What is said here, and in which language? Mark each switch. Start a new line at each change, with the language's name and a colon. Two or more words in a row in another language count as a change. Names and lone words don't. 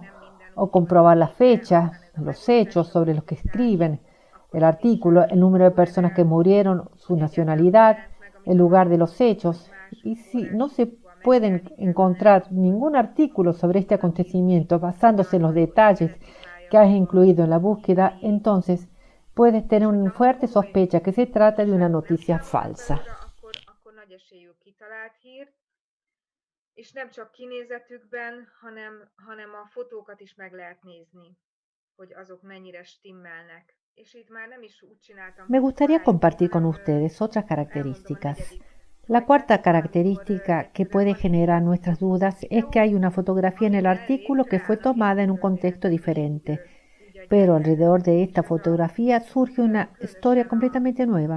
Spanish: O comprobar la fecha, los hechos sobre los que escriben, el artículo, el número de personas que murieron, su nacionalidad, el lugar de los hechos. Y si no se pueden encontrar ningún artículo sobre este acontecimiento basándose en los detalles que has incluido en la búsqueda, entonces puedes tener una fuerte sospecha que se trata de una noticia falsa.
Hungarian: Akkor nagy esélyű kitalált hír, és nem csak kinézetükben, hanem a fotókat is meg lehet nézni, hogy azok mennyire stimmelnek. És itt már nem is úgy csináltam,
Spanish: Me gustaría
Hungarian: hogy
Spanish: compartir con
Hungarian: hanem,
Spanish: ustedes otras
Hungarian: elmondom a
Spanish: características.
Hungarian: negyedik.
Spanish: La cuarta característica que puede generar nuestras dudas es que hay una fotografía en el artículo que fue tomada en un contexto diferente, pero alrededor de esta fotografía surge una historia completamente nueva.